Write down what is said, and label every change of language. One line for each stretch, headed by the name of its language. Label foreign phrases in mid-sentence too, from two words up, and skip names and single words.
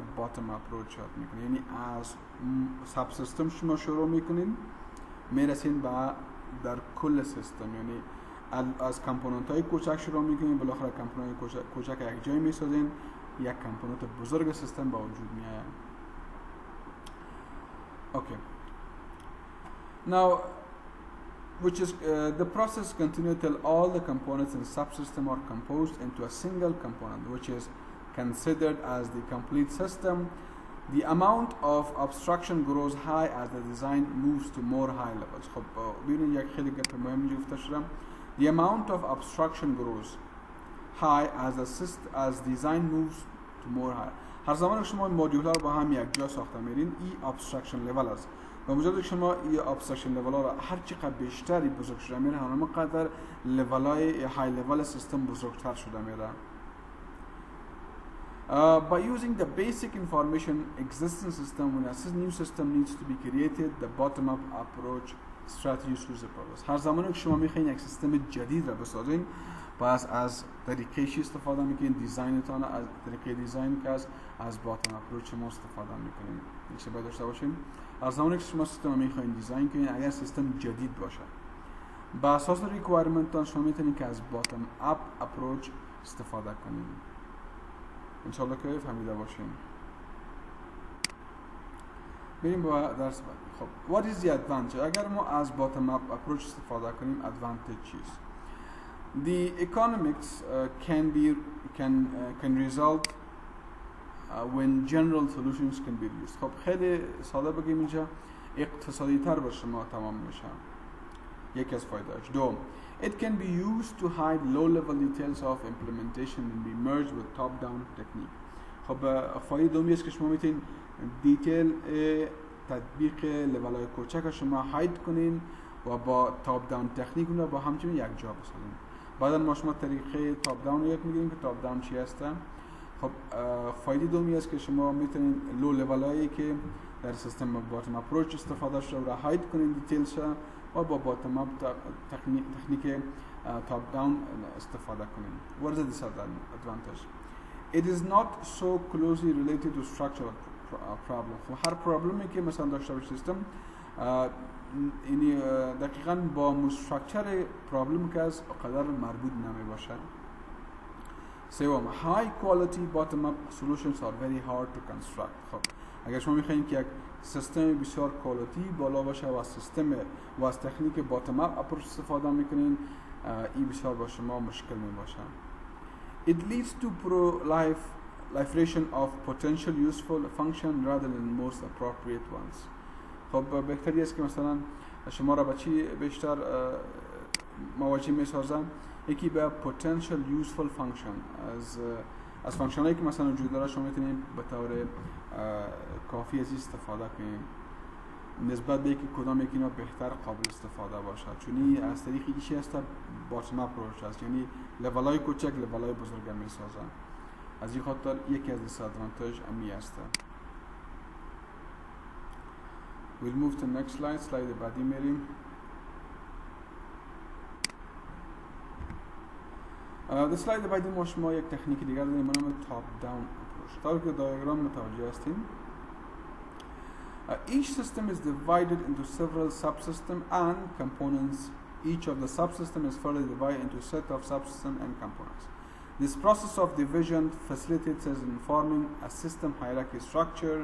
English: bottom approach
Persian: یاد میکنه. یعنی از
English: sub system
Persian: شما شروع میکنین میرسین به در کل سیستم، یعنی از کامپوننت های کوچک شروع میکنیم، بالاخره کامپوننت کوچک یک جای میسازین، یک کامپوننت بزرگ سیستم با وجود میاد.
English: Okay. Now, which is the process continue till all the components in subsystem are composed into a single component, which is considered as the complete system. The amount of abstraction grows high as the design moves to more high levels.
Persian: خب ببینید یک خیلی گپ مهمی گفته شدم.
English: The amount of abstraction grows high as design moves to more high.
Persian: هر زمان که شما مدیول ها رو با هم یک جا ساخته میرین، این
English: abstraction level
Persian: است. و مجرد که شما این
English: abstraction level
Persian: ها رو هر چقدر بیشتری بزرگ شده میره، همونقدر level های های level سیستم بزرگتر شده میره.
English: By using the basic information existing system, when a new system needs to be created, the bottom-up approach strategy suits the purpose.
Persian: هر زمانی که شما میخواین یک سیستم جدید را بسازین، پس از طریقه چی استفاده میکنین؟ دیزاینتان از طریقه دیزاین که از
English: bottom approach
Persian: ما استفاده میکنین. میشه باید داشته باشین. هر زمانی که شما سیستم میخواین دیزاین کنین، اگر سیستم جدید باشه، با اساس ریکوایرمنتان شما میتونین که از
English: bottom-up approach
Persian: استفاده کنین. انشالله که فهمیده باشین. بریم با درس بعد.
English: خب what is the advantage؟
Persian: اگر ما از
English: bottom up approach
Persian: استفاده کنیم، advantage چیست؟
English: The economics can result when general solutions can be used.
Persian: خب خیلی ساده بگیم اینجا، اقتصادی تر به شما تمام میشه. یکی از فایده‌اش. دوم،
English: it can be used to hide low-level details of implementation and be merged with top-down technique.
Persian: خب فایده دومی است که شما میتونین دیتیل تطبیق لول‌های کوچک شما هاید کنین و با
English: top-down technique
Persian: اون رو با همچنین یک جا بسازین. بعدا ما شما طریقه تاپ-داون رو یاد میگیریم که تاپ-داون چی هستن. خب فایده دومی است که شما میتونین لو لول‌هایی که در سیستم
English: bottom approach
Persian: استفاده شده را هاید کنین دیتیلش و با
English: bottom up technique top down
Persian: استفاده کنین.
English: What is the disadvantage? It is not so closely related to structural problem.
Persian: هر پرابلمی که مثلا داشته باشه سیستم، یعنی دقیقاً با مسترکچر پرابلم که از قدر مربوط نمی باشه. سوم،
English: high quality bottom up solutions are very hard to construct.
Persian: خب اگر شما میخواین که یک سیستم بسیار کوالیتی بالا باشه و سیستم و از تکنیک
English: bottom up approach
Persian: استفاده میکنین، این بسیار با شما مشکل می باشه.
English: It leads to proliferation of potential useful function rather than most appropriate ones.
Persian: خب بهتری است که مثلا شما را با چی بیشتر مواجه میسازن؟ یکی به
English: potential useful function،
Persian: از فانکشن هایی که مثلا وجود داره شما میتونید به طور کافی از استفاده کنید نسبت به اینکه کدام یکی اینا بهتر قابل استفاده باشه، چون این از طریق ایشی هست باتم اپروچ است، یعنی لول های کوچک لول های بزرگ میسازن. از این خاطر یکی از دیسادوانتاژ امی است.
English: We'll move to next slide.
Persian: slide بعدی میریم. اسلاید بعدی ما شما یک تکنیک دیگر داریم به نام
English: top down approach.
Persian: طور که دیاگرام متوجه هستیم،
English: each system is divided into several subsystems and components. Each of the subsystems is further divided into a set of subsystems and components. This process of division facilitates in forming a system hierarchy structure.